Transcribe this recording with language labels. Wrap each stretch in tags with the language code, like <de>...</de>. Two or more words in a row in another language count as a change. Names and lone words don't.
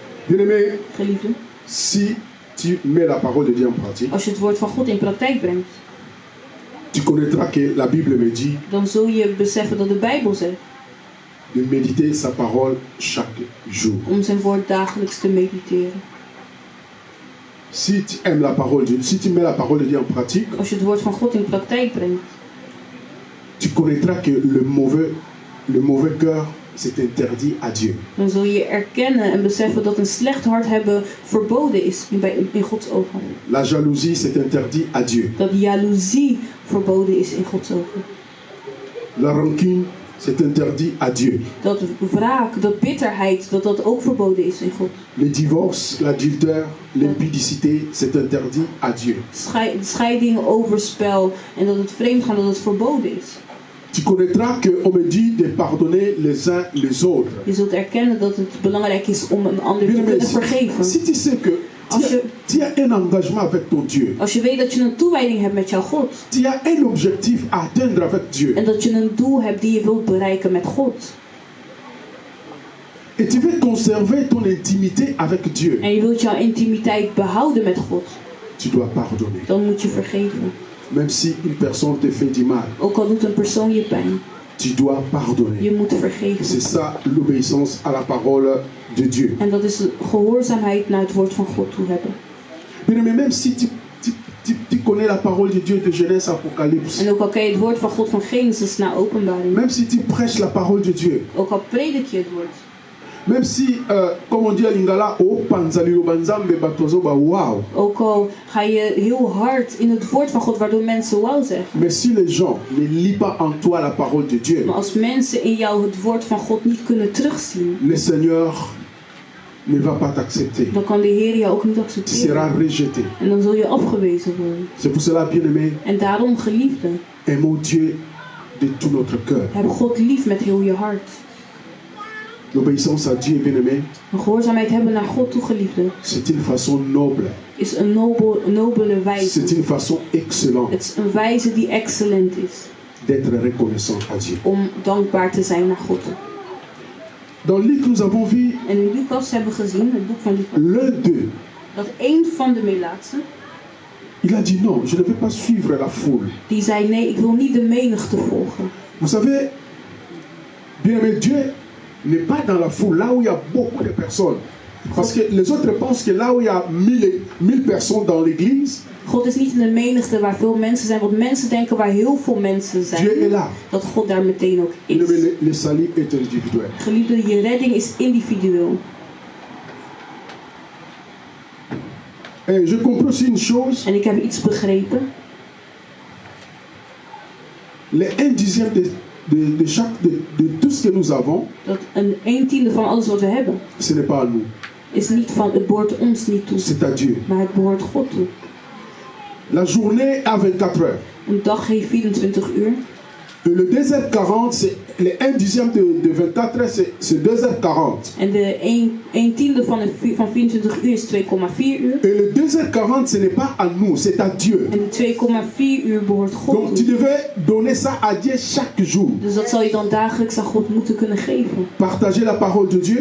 <fr>Bien-aimé,</fr> <nl>Geliefde,</nl> <fr>si tu mets la parole de Dieu en pratique,</fr> <nl>als je het woord van God in praktijk brengt,</nl> <fr>tu connaîtras que la Bible me dit</fr> <nl>dan zul je beseffen dat de Bijbel zegt</nl> <fr>de méditer sa parole chaque jour.</fr> <nl>om zijn woord dagelijks te mediteren.</nl> <fr>Si tu aimes la parole de Dieu, si tu mets la parole de Dieu en pratique,</fr> <nl>Als je het woord van God in praktijk brengt,</nl> <fr>tu connaîtras que le mauvais cœur, c'est interdit à Dieu.</fr> <nl>dan zul je erkennen en beseffen dat een slecht hart hebben verboden is in Gods ogen.</nl> <fr>La jalousie, c'est interdit à Dieu.</fr> <nl>Dat jaloezie verboden is in Gods ogen.</nl> <fr>La rancune, c'est interdit à Dieu.</fr> <nl>Dat wraak, dat bitterheid, dat ook verboden is in God.</nl> <fr>Le divorce, l'adultère, l'impudicité, c'est interdit à Dieu.</fr> <nl>Scheiding, overspel en dat het vreemdgaan, dat het verboden is.</nl> <fr>Tu connaîtras qu'on me dit de pardonner les uns les autres.</fr> <nl>Je zult erkennen dat het belangrijk is om een ander te kunnen vergeven.</nl> <fr>Si tu sais que tu as un engagement avec ton Dieu,</fr> <nl>Als je weet dat je een toewijding hebt met jouw God.</nl> <fr>tu as un objectif à atteindre avec Dieu,</fr> <nl>En dat je een doel hebt die je wilt bereiken met God.</nl> <fr>et tu veux conserver ton intimité avec Dieu,</fr> <nl>En je wilt jouw intimiteit behouden met God.</nl> <fr>tu dois pardonner.</fr> <nl>Dan moet je vergeven.</nl> <fr>Même si une personne te fait du mal,</fr> <nl>Ook al doet een persoon je pijn.</nl> <fr>tu dois pardonner.</fr> <nl>Je moet vergeven.</nl> <fr>C'est ça l'obéissance à la parole de Dieu.</fr> <nl>En dat is de gehoorzaamheid naar het woord van God toe hebben.</nl> <fr>Mais même si tu connais la parole de Dieu de Genèse Apocalypse,</fr> <nl>En ook al ken je het woord van God van Genesis naar Openbaring.</nl> <fr>même si tu prêches la parole de Dieu,</fr> <nl>Ook al predik je het woord.</nl> <fr>même si, comme on dit à Lingala,</fr> <ln>oh panzali banzambe batozo ba wow.</ln> <nl>Ook al ga je heel hard in het woord van God waardoor mensen wauw zeggen.</nl> <fr>Mais si les gens ne lisent pas en toi la parole de Dieu,</fr> <nl>Maar als mensen in jou het woord van God niet kunnen terugzien.</nl> <fr>le Seigneur ne va pas t'accepter.</fr> <nl>Dan kan de Heer jou ook niet</nl> <fr>Tu</fr> <nl>accepteren.</nl> <fr>seras rejeté.</fr> <nl>En dan zul je afgewezen worden.</nl> <fr>C'est pour cela, bien-aimé,</fr> <nl>En daarom, geliefde,</nl> <fr>aimons Dieu de tout notre cœur.</fr> <nl>heb God lief met heel je hart.</nl> <fr>L'obéissance à Dieu, bien-aimé,</fr> <nl>Een gehoorzaamheid hebben naar God toe, geliefde,</nl> <fr>c'est une façon noble.</fr> <nl>is een nobele</nl> <fr>C'est</fr> <nl>wijze.</nl> <fr>une façon excellente</fr> <nl>Het is een wijze die excellent is.</nl> <fr>d'être reconnaissant à Dieu.</fr> <nl>Om dankbaar te zijn naar God.</nl> <fr>Dans Luc, nous avons vu</fr> <nl>En in Lucas hebben we gezien, het boek van Lucas,</nl> <fr>l'un d'eux.</fr> <nl>dat één van de melaatsen,</nl> <fr>Il a dit non, je ne vais pas suivre la foule.</fr> <nl>die zei nee, ik wil niet de menigte volgen.</nl> <fr>Vous savez, bien-aimé, Dieu n'est pas dans la foule, là où il y a beaucoup de personnes. Parce que les autres pensent que là où il y a 1000 personnes dans l'église,</fr> <nl>God is niet in de menigte waar veel mensen zijn, want mensen denken waar heel veel mensen</nl> <fr>Dieu est</fr> <nl>zijn,</nl> <fr>là.</fr> <nl>dat God daar meteen ook is.</nl> <fr>Le salut est individuel.</fr> <nl>Geliefde, je redding is individueel.</nl> <fr>Et je comprends aussi une chose,</fr> <nl>En ik heb iets begrepen.</nl> <fr>les 1/10 de tout ce que nous avons,</fr> <nl>Dat een tiende van alles wat we hebben,</nl> <fr>ce n'est pas à nous,</fr> <nl>is niet van, het behoort ons niet toe.</nl> <fr>c'est à Dieu.</fr> <nl>Maar het behoort God toe.</nl> <fr>La journée a 24 heures.</fr> <nl>Een dag heeft 24 uur.</nl> <fr>Et le 2h40, c'est les 1/10 de 24 heures, c'est 2h40.</fr> <nl>En de 1 tiende van 24 uur is 2,4 uur.</nl> <fr>Et le 2h40, ce n'est pas à nous, c'est à Dieu.</fr> <nl>En de 2,4 uur behoort God</nl> <fr>Donc tu</fr> <nl>toe.</nl> <fr>devais donner ça à Dieu chaque jour.</fr> <nl>Dus dat zal je dan dagelijks aan God moeten kunnen geven.</nl> <fr>Partager la parole de Dieu.</fr>